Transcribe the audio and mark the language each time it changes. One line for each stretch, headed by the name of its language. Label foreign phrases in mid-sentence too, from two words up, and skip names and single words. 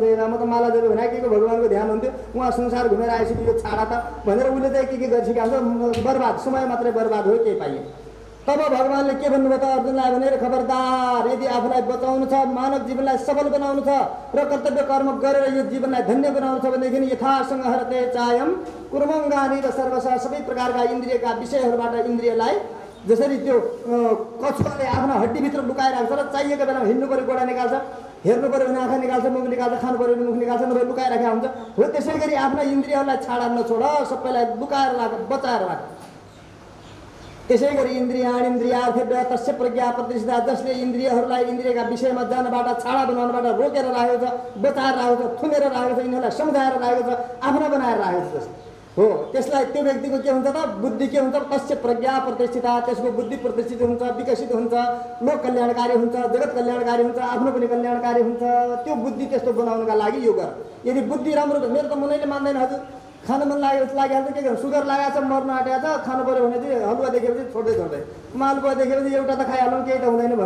Nepali: म त माला जप्यो भने के भगवानको ध्यान हुन्थ्यो, उहाँ संसार घुमेर आइसक्यो, यो छाडा त भनेर उसले चाहिँ के गरिसकेको छ, बर्बाद, समय मात्रै बर्बाद हो, केही पाइयो। तब भगवानले के भन्नुभयो त अर्जुनलाई भनेर, खबरदार, यदि आफूलाई बचाउनु छ, मानव जीवनलाई सफल बनाउनु छ र कर्तव्य कर्म गरेर यो जीवनलाई धन्य बनाउनु छ भनेदेखि
Sanskrit: यथासँग हरते चायम कुर्मङ्गानी र सर्वसा,
Nepali: सबै प्रकारका इन्द्रियका विषयहरूबाट इन्द्रियलाई जसरी त्यो कछुवाले आफ्नो हड्डीभित्र लुकाइरहेको छ र चाहिएको बेलामा हिँड्नु पऱ्यो गोडा निकाल्छ, हेर्नु पऱ्यो भने आँखा निकाल्छ, मुख निकाल्छ, खानु पऱ्यो भने मुख निकाल्छ, नभए लुकाइराखेको हुन्छ। हो, त्यसै गरी आफ्ना इन्द्रियहरूलाई छाडा नछोड, सबैलाई लुकाएर राख, बचाएर राख। त्यसै गरी
Sanskrit: इन्द्रियार्थेभ्यः तस्य प्रज्ञा प्रतिष्ठिता,
Nepali: जसले इन्द्रियहरूलाई इन्द्रियका विषयमा जानबाट, छाडा बनाउनबाट रोकेर राखेको छ, बचाएर राखेको छ, थुनेर राखेको छ, यिनीहरूलाई सम्झाएर राखेको छ, आफ्ना बनाएर राखेको छ। हो, त्यसलाई त्यो व्यक्तिको के हुन्छ त, बुद्धि के हुन्छ,
Sanskrit: तस्य प्रज्ञा प्रतिष्ठिता,
Nepali: त्यसको बुद्धि प्रतिष्ठित हुन्छ, विकसित हुन्छ, लोक कल्याणकारी हुन्छ, जगत कल्याणकारी हुन्छ, आफ्नो पनि कल्याणकारी हुन्छ। त्यो बुद्धि त्यस्तो बनाउनका लागि यो गर। यदि बुद्धि राम्रो, मेरो त मनैले मान्दैन हजुर, खानु मन लागिहाल्छ, के गर्नु, सुगर लागेको छ, मर्न आँटेको छ, खानु पऱ्यो भने चाहिँ हलुवा देखेपछि छोड्दै मालपुवा देखेपछि एउटा त खाइहालौँ, केही त हुँदैन भन्छ।